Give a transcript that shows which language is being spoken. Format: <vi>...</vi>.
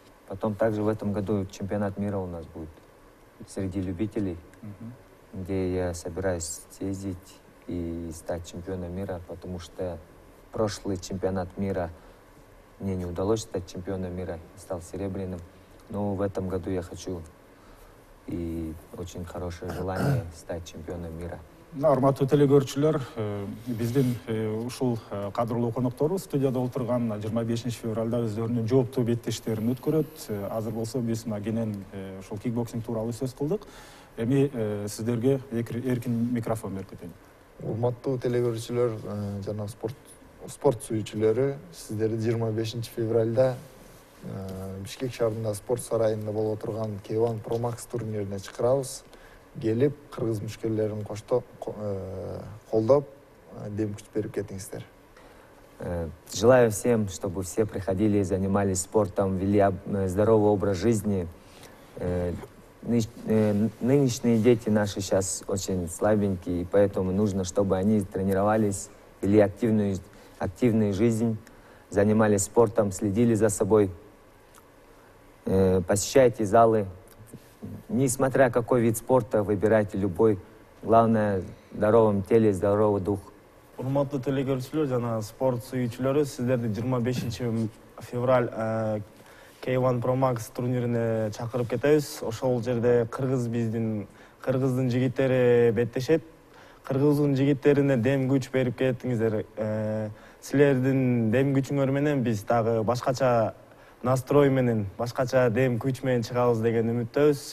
<ru>Потом также в этом году чемпионат мира у нас будет среди любителей, где я собираюсь съездить и стать чемпионом мира, потому что прошлый чемпионат мира мне не удалось стать чемпионом мира, стал серебряным. Но в этом году я хочу и очень хорошее желание стать чемпионом мира.</ru> <ky>Урматтуу телекөрүүчүлөр, биздин ушул кадрлуу конокторубуз студияда отурган 25 февралда өздөрүнүн жооптуу беттештерин өткөрөт. Азыр болсо биз кенен ушул кикбоксинг тууралуу сөз кылдык. Эми сиздерге эркин микрофон берип кетейин. Урматтуу телекөрүүчүлөр жана спорт сүйүүчүлөрү, сиздерди 25 февралда Бишкек шаарында спорт сарайында боло турган Кейван Pro Max турнирине чакырабыз. Келип, кыргыз мушкерлерин колдоп, дем күч берип кетиңиздер.</ky> <ru>Желаю всем, чтобы все приходили и занимались спортом, вели здоровый образ жизни. Нынешние дети наши сейчас очень слабенькие, и поэтому нужно, чтобы они тренировались, вели активную жизнь, занимались спортом, следили за собой, посещайте залы. Несмотря какой вид спорта, выбирайте любой, Главное, в здоровом теле здоровый дух.</ru> <ky>Урматтуу телекөрүүчүлөр жана спорт сүйүүчүлөрү, сиздерди 25 февраль K1 Pro Max турнирине чакырып кетебиз. Ошол жерде кыргыздын жигиттери беттешет. Кыргыздын жигиттерине дем күч берип кеттиңиздер. Силердин дем күчүңөр менен биз дагы башкача настрой менен, башкача дем күч менен чыгабыз деген үмүттөбүз.</ky>